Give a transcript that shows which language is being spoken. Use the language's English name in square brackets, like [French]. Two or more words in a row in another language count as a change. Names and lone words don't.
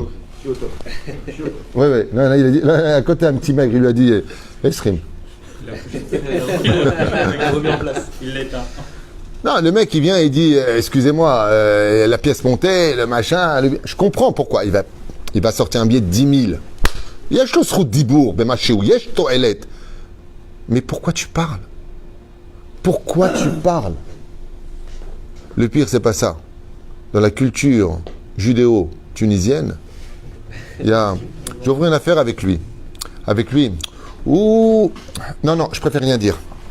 [French] Oui. Non, il a dit, là, à côté, un petit mec, il lui a dit Esrim. Il l'a remis en place. Il l'a éteint. Non, le mec, il vient et il dit excusez-moi, la pièce montée, le machin. Je comprends pourquoi. Il va sortir un billet de 10 000. [Hebrew] יש לו זכות דיבור, במשהו, יש תועלת. [French] Mais pourquoi tu parles? Pourquoi tu parles? Le pire, c'est pas ça. Dans la culture judéo-tunisienne, j'ai ouvert une affaire avec lui. Non, je préfère rien dire.